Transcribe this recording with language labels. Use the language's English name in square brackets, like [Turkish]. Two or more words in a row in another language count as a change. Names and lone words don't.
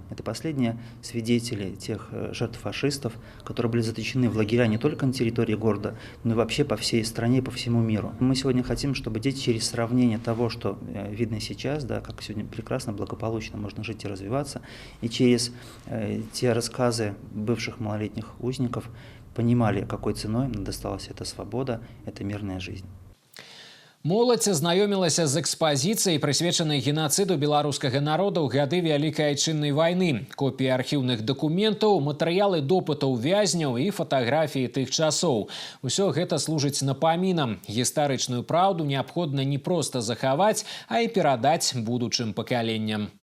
[Russian] Это последние свидетели тех жертв фашистов, которые были заточены в лагеря не только на территории города, но и вообще по всей стране и по всему миру. Мы сегодня хотим, чтобы дети через сравнение того, что видно сейчас, да, как сегодня прекрасно, благополучно можно жить и развиваться, и через те рассказы бывших малолетних узников понимали, какой ценой им досталась эта свобода, эта мирная жизнь. [Belarusian] Моладзь азнаёмілася з экспазіцыяй, прысвечанай геноциду беларускага народа ў гады Вялікай Айчыннай вайны. Копіі архіўных дакументаў, матэрыялы допытаў вязняў і фатаграфіі тых часоў. Усё гэта служыць напамінам. Гістарычную праўду неабходна не проста захаваць, а і перадаць будучым пакаленням.